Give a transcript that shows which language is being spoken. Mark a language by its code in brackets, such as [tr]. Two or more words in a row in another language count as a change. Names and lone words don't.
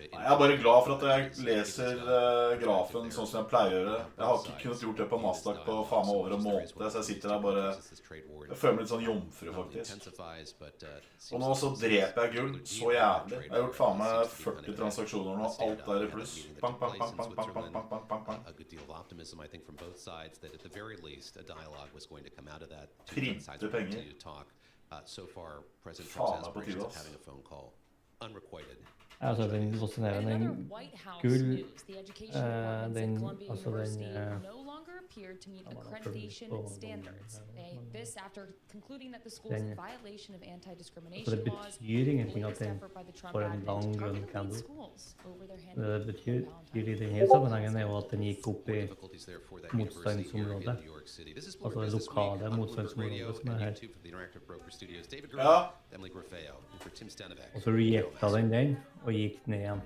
[no] Jeg er bare glad for at jeg leser grafen sånn som jeg pleier å gjøre. Jeg har ikke kunnet gjort det på Nasdaq på faen meg over en måned, så jeg sitter der bare... Jeg føler meg litt sånn jomfru, faktisk. Og nå så dreper jeg gull så jævlig. Jeg har gjort faen meg 40 transaksjoner nå, alt er i pluss. Bang, bang, bang, bang, bang, bang, bang, bang, bang. [en] A good deal of optimism, I think, from both sides that at the very least a dialogue was going to come out of that. [no] Printe penger. [en] So far, President Trump's aspirations of having a phone call unrequited. [no] Altså den fascinerende gull, den, altså den, [en] appeared to meet accreditation standards. This after concluding that the school's in violation of anti-discrimination laws. [no] Det betyr ingenting at den får en lang grønn candle. Det betyr i denne sammenhengen er jo at den gikk opp i motstandsområdet. Altså det lokale motstandsområdet som er her. Ja. Og så rejekta den og gikk ned igjen.